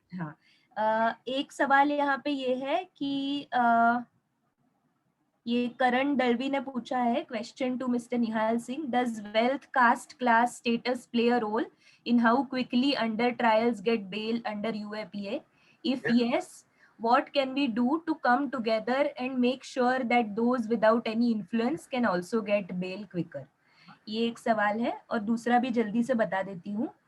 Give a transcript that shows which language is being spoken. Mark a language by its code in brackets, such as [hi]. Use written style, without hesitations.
[hi] हाँ, एक सवाल यहाँ पे ये है कि ये करण दलवी ने पूछा है, [en] Question to mister Nihal Singh, does wealth, caste, class, status play a role in how quickly under trials get bail under UAPA? If yes, what can we do to come together and make sure that those without any influence can also get bail quicker? [hi] ये एक सवाल है, और दूसरा भी जल्दी से बता देती हूँ।